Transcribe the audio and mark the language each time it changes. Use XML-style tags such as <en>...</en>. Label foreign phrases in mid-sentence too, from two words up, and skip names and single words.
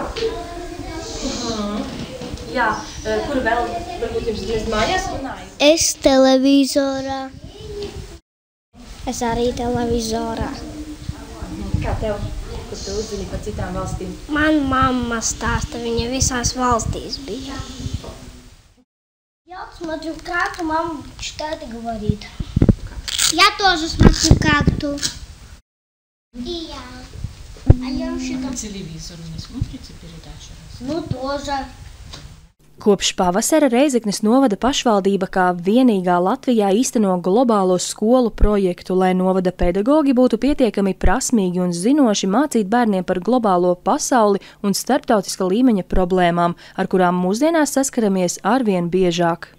<lv>Jā, kur vēl varbūt jums mājās runāja? Es televizorā. Es arī televizorā. Kā tev, kur tu uzzini par citām valstīm? Man mamma stāsta, viņa visās valstīs bija.</lv> <ru>Я смотрю карту, мама читает и говорит. Я тоже смотрю карту. И я. А я вообще там... Телевизор не смотрите передачи? Ну, тоже.</ru> <lv>Kopš pavasara Rēzeknes novada pašvaldība kā vienīgā Latvijā īsteno globālo skolu projektu, lai novada pedagogi būtu pietiekami prasmīgi un zinoši mācīt bērniem par globālo pasauli un starptautiska līmeņa problēmām, ar kurām mūsdienās saskaramies arvien biežāk.</lv>